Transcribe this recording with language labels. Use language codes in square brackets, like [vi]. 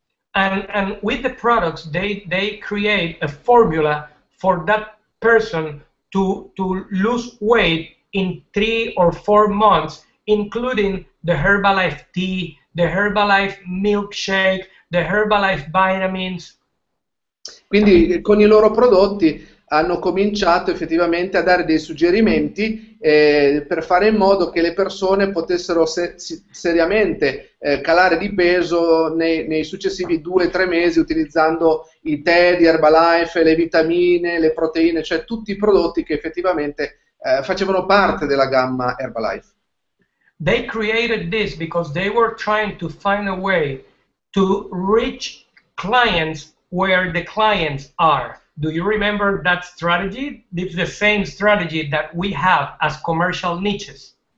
[en] And with the products, they create a formula for that person to lose weight in 3 or 4 months, including the Herbalife tea, the Herbalife milkshake, the Herbalife vitamins. [it] Quindi con i loro prodotti hanno cominciato effettivamente a dare dei suggerimenti per fare in modo che le persone potessero seriamente calare di peso nei successivi 2-3 mesi utilizzando i tè di Herbalife, le vitamine, le proteine, cioè tutti i prodotti che effettivamente facevano parte della gamma Herbalife. [en] They created this because they were trying to find a way to reach clients where the clients are. Do you remember that strategy? It's the same strategy that we have as commercial niches.